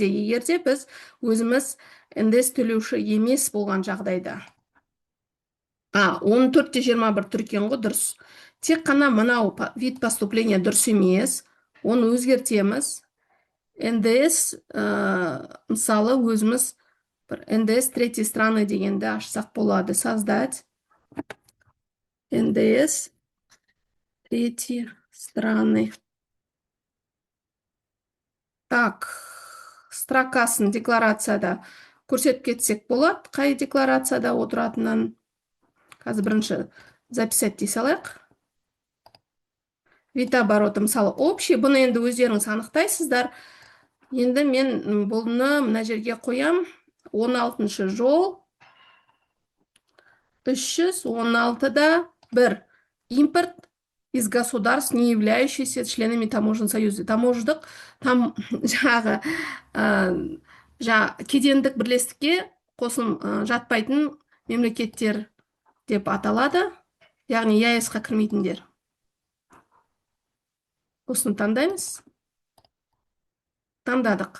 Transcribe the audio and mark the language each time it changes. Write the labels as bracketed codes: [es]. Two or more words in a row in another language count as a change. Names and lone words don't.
[kk] Егерде біз өзіміз НДС төлеуші емес болған жағдайда. 14-21 тұр екен ғой, дұрыс. Тек қана мынау [ru] вид поступления [kk] дұрыс емес. Оны өзгертеміз. НДС, мысалы, өзіміз [ru] НДС третьей страны [kk] дегенді ашсақ болады. [ru] Создать НДС третьей страны. Так, [kk] строкасын декларацияда көрсетіп кетсек болады. Қай декларацияда отыратынын қазір бірінші записать дей салайық. [ru] Вид обороты, [kk] мысалы, общий. Бұны енді өздеріңіз анықтайсыздар. Енді мен бұны мына жерге қоям. 16-шы жол 316-да 1. [ru] Импорт из государств, не являющихся членами таможенного союза. [kk] Тамождық там жаңағы кедендік бірлестікке қосылым жатпайтын мемлекеттер деп аталады. Яғни ЕАЭС-қа кірмейтіндер. Осыны таңдаймыз. Таңдадық.